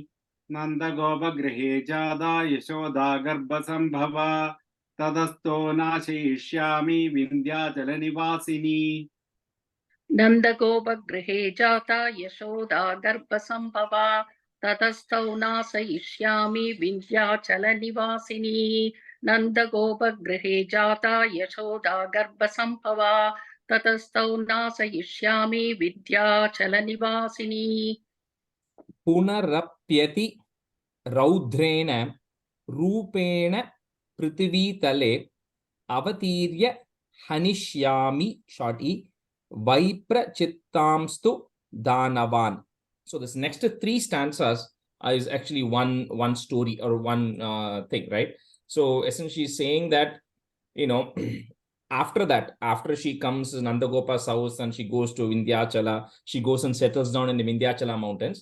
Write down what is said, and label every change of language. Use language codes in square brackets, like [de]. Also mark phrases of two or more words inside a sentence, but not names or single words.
[sa] नन्द गोप गृहे जाता यशोदा गर्भ सम्भवा ततस्तौ नाशयिष्यामि विन्ध्याचल निवासिनी. नन्द गोप गृहे जाता यशोदा गर्भ सम्भवा ततस्तौ नाशयिष्यामि विन्ध्याचल निवासिनी. नन्द गोप गृहे जाता यशोदा गर्भ सम्भवा ततस्तौ नाशयिष्यामि विन्ध्याचल निवासिनी. पुनरप्यति रौद्रेण रूपेण पृथिवीतले अवतीर्य हनिष्यामि, [en] short E, [sa] वैप्र चित्तांस्तु दानवान्. [en] So this next 3 stanzas is actually one story or one thing, right? So essentially saying that, after that, after she comes to Nandagopa's house and she goes to Vindhyachala, she goes and settles down in the Vindhyachala mountains.